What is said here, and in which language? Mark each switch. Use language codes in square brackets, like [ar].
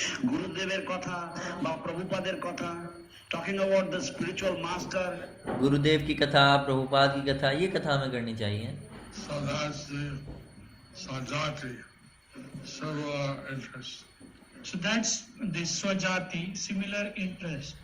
[bn] গুরুদেবের কথা বা প্রভুপাদের কথা, [en] talking about the spiritual master, [hi] गुरुदेव की कथा, प्रभुपाद की कथा, ये कथा हमें करनी चाहिए। [en] So that's the Sajati, similar interest. So that's the Swajati, similar interest.